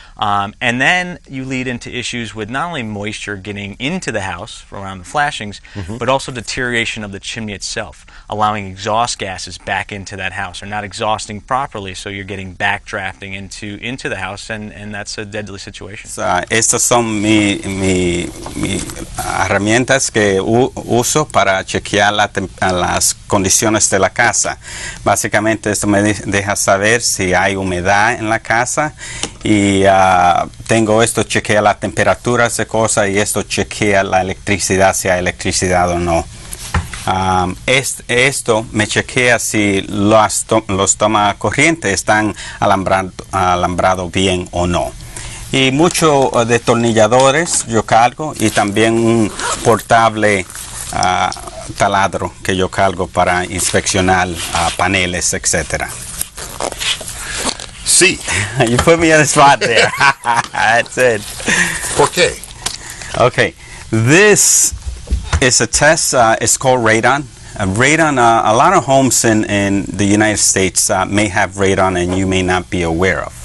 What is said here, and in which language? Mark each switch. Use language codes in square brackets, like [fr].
[en] And then you lead into issues with not only moisture getting into the house around the flashings, but also deterioration of the chimney itself, allowing exhaust gases back into that house, or not exhausting properly, so you're getting backdrafting into the house, and that's a deadly situation. [es] Estas son mis herramientas que uso para chequear las condiciones de la casa. Básicamente esto me deja saber si hay humedad en la casa, y tengo esto, chequea la temperatura de cosas, y esto chequea la electricidad, si hay electricidad o no. Esto me chequea si los tomas corriente están alambrados bien o no. Y muchos destornilladores yo cargo, y también un portable taladro que yo cargo para inspeccionar paneles, etc. Sí. [en] You put me on the spot there. That's it. [es] ¿Por qué? [en] Okay. This is a test. It's called radon. Radon, a lot of homes in the United States may have radon and you may not be aware of.